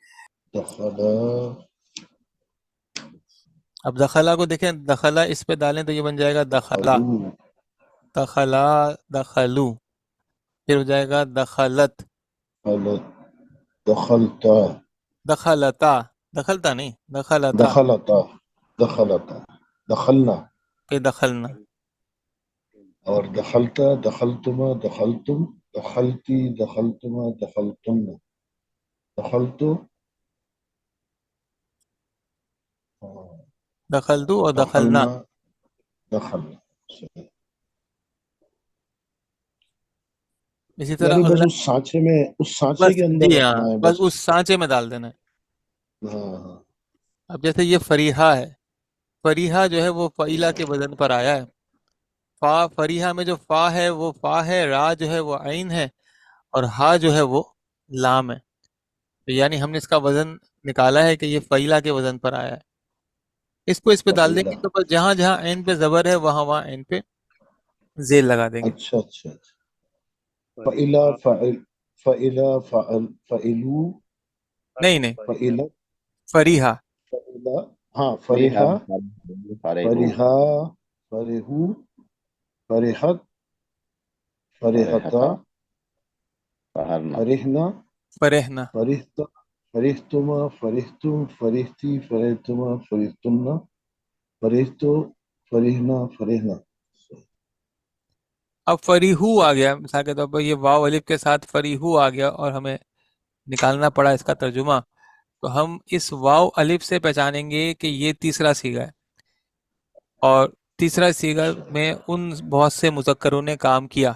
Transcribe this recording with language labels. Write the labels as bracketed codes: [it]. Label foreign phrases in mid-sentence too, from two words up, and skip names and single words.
[ur] اب دخلا کو دیکھیں، دخلا اس پہ ڈالیں تو یہ بن جائے گا [ar] دخلا، دخلا، دخلو، [ur] پھر ہو جائے گا دخلت، [ar] دخلتا، دخلتا، دخلتا نہیں، دخلتا، دخلتا، دخلتا، دخلنا، پھر دخلنا، اور دخلتا، دخلتما، دخلتم، دخلتی، دخلتما، دخلتن، دخلتو، دخلتو اور دخلنا۔ دخلنا، دخلنا، [ur] اسی طرح یعنی بس اگلا، اس سانچے میں، اس سانچے بس کے اندر جی ہاں، رکھنا ہے بس بس۔ اس سانچے میں ڈال دینا ہے۔ ہاں ہاں، اب جیسے یہ فریحہ ہے، فریحہ جو ہے وہ فعیلہ کے وزن پر آیا ہے، فا، فریحہ میں جو فا ہے وہ فا ہے، را جو ہے وہ عین ہے، اور ہا جو ہے وہ لام ہے، تو یعنی ہم نے اس کا وزن نکالا ہے کہ یہ فعیلہ کے وزن پر آیا ہے، اس کو اس پہ ڈال دیں [ar] فعیلہ. [ur] گے تو بس جہاں جہاں عین پہ زبر ہے وہاں وہاں عین پہ زیل لگا دیں گے. اچھا اچھا اچھا. [ar] فعلا فریحا فعل. فعلا فعل فعلو. [ur] نہیں نہیں، [ar] فعلا فریحہ. فعلا. ہاں فریحا فریحا. فریحو فریحا. فرحو. فرحت. فرحتا. فرحتا فہرنا فرحنا. فرحنا. فرحتا. فرحتما. فرحتم. فرحتی. فرحتما. فرحتن. فرحتو. فرحنا. فرحنا. [ur] اب فریحو آ گیا مثال کے طور پر، یہ واو الف کے ساتھ فریحو آ گیا اور ہمیں نکالنا پڑا اس کا ترجمہ، تو ہم اس واو الف سے پہچانیں گے کہ یہ تیسرا صیغہ ہے، اور تیسرا صیغہ میں ان بہت سے مذکروں نے کام کیا.